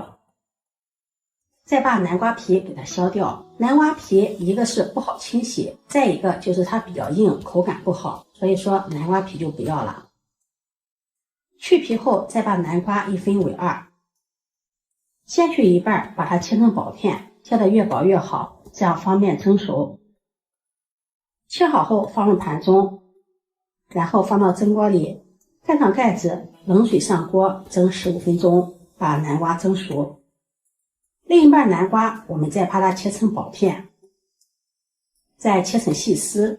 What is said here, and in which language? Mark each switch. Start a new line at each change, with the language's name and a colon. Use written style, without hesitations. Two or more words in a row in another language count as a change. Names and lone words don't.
Chinese: 再把南瓜皮給它削掉，南瓜皮一個是不好清洗，再一個就是它比較硬，口感不好，所以說南瓜皮就不要了。去皮後再把南瓜一分為2，先去一半，把它切成薄片，切得越薄越好，這樣方便蒸熟。切好後放入盤中，然後放到蒸鍋裡，蓋上蓋子，冷水上鍋蒸15分鐘，把南瓜蒸熟。另一半南瓜我們再把它切成薄片，再切成細絲。